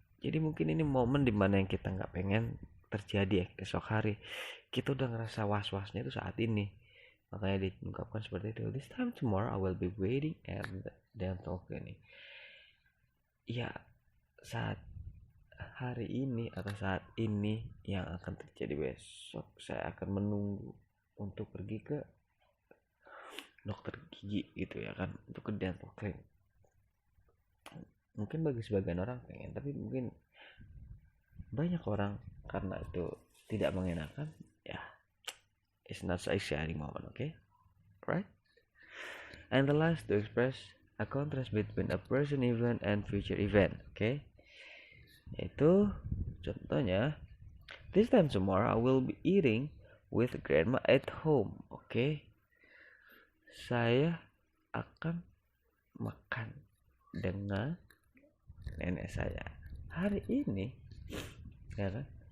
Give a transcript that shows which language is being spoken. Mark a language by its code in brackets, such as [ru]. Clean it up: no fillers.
[id] Jadi mungkin ini momen dimana yang kita nggak pengen terjadi esok hari. Kita udah ngerasa was-wasnya itu saat ini. Makanya diungkapkan seperti itu. [en] This time tomorrow I will be waiting at the dental clinic. [id] Ya, saat hari ini atau saat ini yang akan terjadi besok, saya akan menunggu untuk pergi ke dokter gigi gitu ya kan, untuk ke dental clinic. Mungkin bagi sebagian orang pengen, tapi mungkin banyak orang karena itu tidak mengenakan, ya [en] it's not so exciting moment, okay, right? And the last, to express a contrast between a present event and future event, okay? [id] Itu contohnya, [en] this time tomorrow I will be eating with grandma at home, okay? [id] Saya akan makan dengan nenek saya hari ini, ya kan?